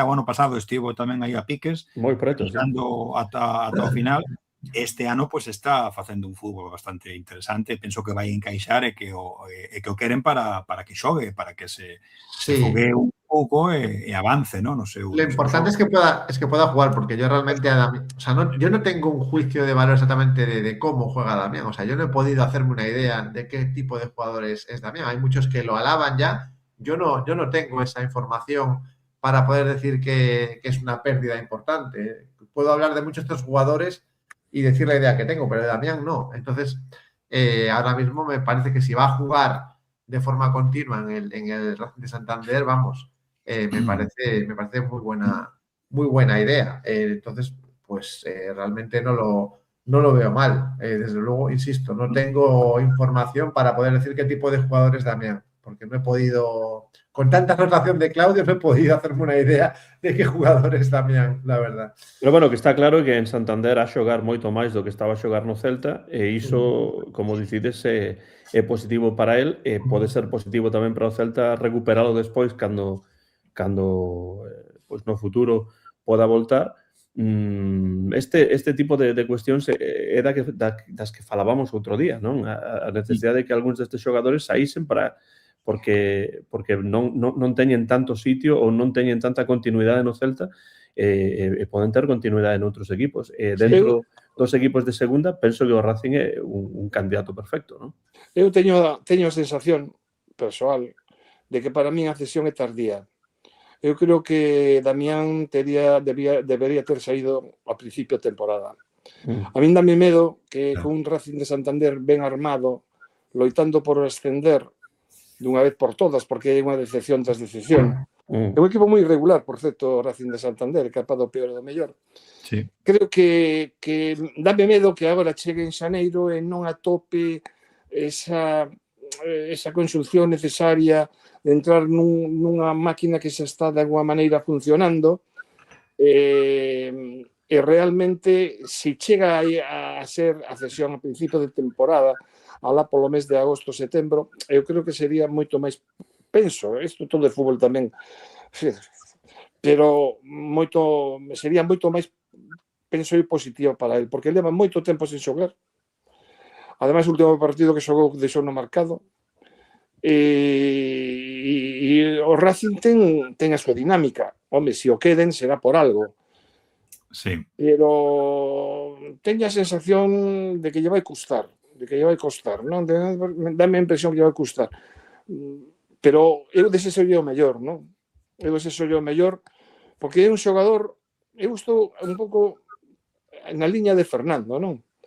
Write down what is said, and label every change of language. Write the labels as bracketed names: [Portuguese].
[Galician] Xa o ano pasado estivo tamén aí a piques, moi preto, chegando ata o final. Este ano pues está facendo un fútbol bastante interesante. Penso que vai encaixar e que o queren para que xogue, para que se fogue un pouco e avance, ¿no? No seu. [Spanish] Lo importante es que pueda jugar, porque yo realmente a Damián, o sea, yo no tengo un juicio de valor exactamente de cómo juega Damián. O sea, yo no he podido hacerme una idea de qué tipo de jugador es Damián. Hay muchos que lo alaban ya. Yo no tengo esa información para poder decir que es una pérdida importante. Puedo hablar de muchos de estos jugadores y decir la idea que tengo, pero de Damián no. Entonces, ahora mismo me parece que si va a jugar de forma continua en el Racing de Santander, vamos, me parece muy buena idea. Entonces, pues realmente no lo veo mal. Desde luego, insisto, no tengo información para poder decir qué tipo de jugador es Damián, porque no he podido, con tanta rotación de Claudio, no he podido hacerme una idea de qué jugador es Damián, la verdad. [Galician] Pero bueno, que está claro que en Santander a xogar moito máis do que estaba a xogar no Celta, e iso, como dicides, é positivo para él, e pode ser positivo tamén para o Celta recuperalo despois cando pois no futuro poda voltar. Este tipo de cuestións é das que falábamos outro día, non? A necesidade de que algúns destes xogadores saísen porque non teñen tanto sitio ou non teñen tanta continuidade no Celta e poden ter continuidade noutros equipos. Dentro dos equipos de segunda, penso que o Racing é un candidato perfecto, non? Eu teño a sensación persoal de que para min a cesión é tardía. Eu creo que Damián debería ter saído a principio de temporada. A min dame medo que con un Racing de Santander ben armado, loitando por ascender dunha vez por todas, porque hai unha decepción tras decepción. É un equipo moi irregular, por certo, o Racing de Santander, capaz do peor e do mellor. Sí. Creo que dame medo que agora chegue en xaneiro e non atope esa conxunción necesaria de entrar nunha máquina que xa está de alguma maneira funcionando e realmente se chega a ser a cesión a principio de temporada alá polo mes de agosto, setembro, eu creo que sería moito máis penso, isto todo de fútbol tamén, pero sería moito máis, penso eu, positivo para el, porque leva moito tempo sen xogar. Ademais, o último partido que xogou deixou no marcado, e o Racing ten a súa dinámica. Home, se o queden será por algo. Sí. Pero teño a sensación de que lle vai custar, non? Dame a impresión que lle vai custar. Pero eu desexolle o mellor, non? Eu desexolle o mellor, porque é un xogador, eu estou un pouco na liña de Fernando, non?